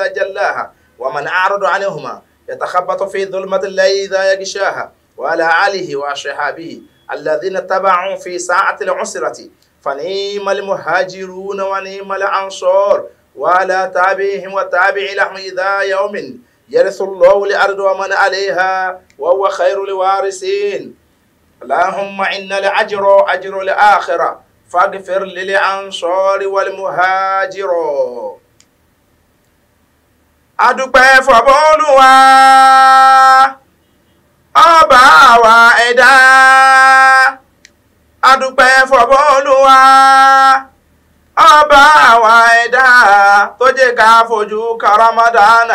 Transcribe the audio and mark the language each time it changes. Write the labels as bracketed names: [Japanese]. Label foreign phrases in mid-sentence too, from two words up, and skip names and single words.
[Arabic] جلاها ومن أعرض عنهما يتخبط في ظلمة الليل إذا يغشاها وعلى آله وأصحابه الذين اتبعوا في ساعة العسرة فنعم المهاجرون ونعم الأنصار وعلى تابعهم وتابع لهم إذا يوم يرث الله الأرض ومن عليها وهو خير الوارثين اللهم إن الأجر أجر الآخرة فاغفر للأنصار والمهاجر. [Yoruba] Adúpẹ́ fọ́bọ́ Olúwa ọba àwa ẹ̀dá. Adúpẹ́ fọ́bọ́ Olúwa ọba àwa ẹ̀dá tó jẹ́ ká fojú ka Ramadan.